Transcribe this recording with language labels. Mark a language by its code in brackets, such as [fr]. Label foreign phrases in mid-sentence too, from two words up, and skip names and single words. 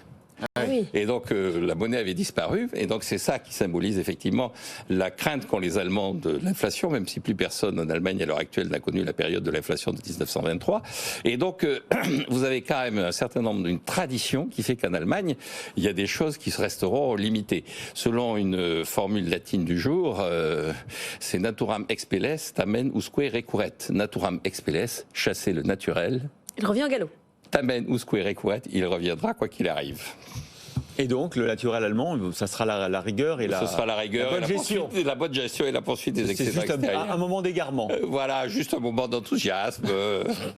[fr] Et donc la monnaie avait disparu, et donc c'est ça qui symbolise effectivement la crainte qu'ont les Allemands de l'inflation, même si plus personne en Allemagne à l'heure actuelle n'a connu la période de l'inflation de 1923. Et donc vous avez quand même un certain nombre d'une tradition qui fait qu'en Allemagne il y a des choses qui resteront limitées. Selon une formule latine du jour, c'est [la] naturam expelles tamen usque recurret. Naturam expelles, [fr] chasser le naturel. Il revient au galop. [la] Tamen usque recurret, [fr] il reviendra quoi qu'il arrive. Et donc, le naturel allemand, ça sera la rigueur et Ce sera la rigueur, bonne gestion. La bonne gestion et la poursuite des excédents extérieurs. C'est juste un moment d'égarement. Voilà, juste un moment d'enthousiasme.